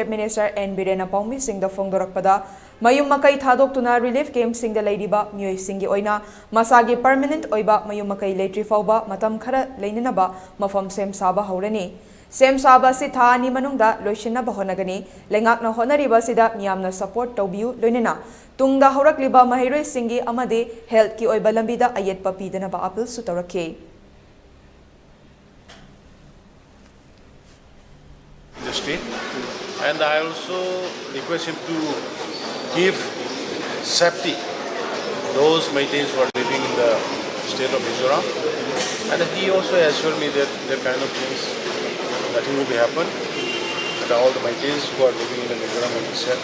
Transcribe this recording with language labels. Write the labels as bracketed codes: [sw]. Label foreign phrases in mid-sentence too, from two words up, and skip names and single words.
[mni] Minister N Biren apongmi sing da phongdorakpada mayum makai thadoktuna [en] relief camp [mni] sing da leiriba miyoi singi oina masagi permanent oiba mayum makai leitri fauba matam khara leinanaba mafam sem saba haurani Sem saba si thani manungda loisina bahonagani lengakna honariba sida miyamna support tawbiu loinena tungda horakliba mahiroi singi amade health ki oiba lambida ayet papidana ba appeal su tawrake [en] the state, and I also request him to give safety those Meiteis who are living in the state of Mizoram, and he also assured me that the kind of things nothing will be happen, and all the Meiteis who are living in the Mizoram will be safe.